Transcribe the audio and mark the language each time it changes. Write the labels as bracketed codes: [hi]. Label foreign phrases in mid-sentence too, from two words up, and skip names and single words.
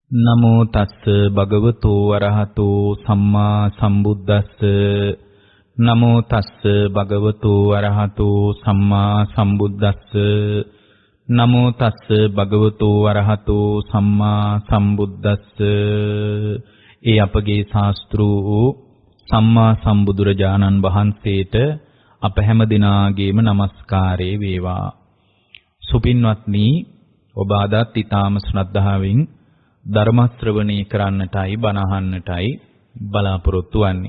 [pi] නමෝ තස්ස භගවතු වරහතු සම්මා සම්බුද්දස්ස නමෝ තස්ස භගවතු වරහතු සම්මා සම්බුද්දස්ස නමෝ තස්ස භගවතු වරහතු සම්මා සම්බුද්දස්ස [si] ඒ අපගේ ශාස්ත්‍රු සම්මා සම්බුදුරජාණන් වහන්සේට අප හැම දිනාගේම নমස්කාරේ වේවා. සුපින්වත්නි, ඔබ අදත් ඊටාම ශ්‍රද්ධාවෙන් ධර්ම ශ්‍රවණී කරන්නටයි බණ අහන්නටයි බලාපොරොත්තු වෙන්නේ.